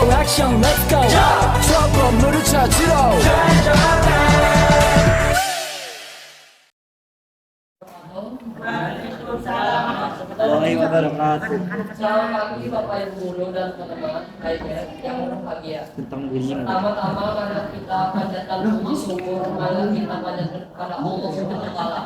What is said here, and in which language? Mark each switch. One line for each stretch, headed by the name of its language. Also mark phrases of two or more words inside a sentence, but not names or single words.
Korean: 액션
English: let's go
Korean: 저 건물을 찾으러
Arabic: وعليكم السلام وبركاته.
Indonesian: Selamat pagi Bapak Ibu Guru dan teman-teman lainnya yang berbahagia. Tentang bullying. Pertama-tama marilah kita panjatkan puji syukur, marilah kita panjatkan kepada Allah
Arabic: سبحانه وتعالى.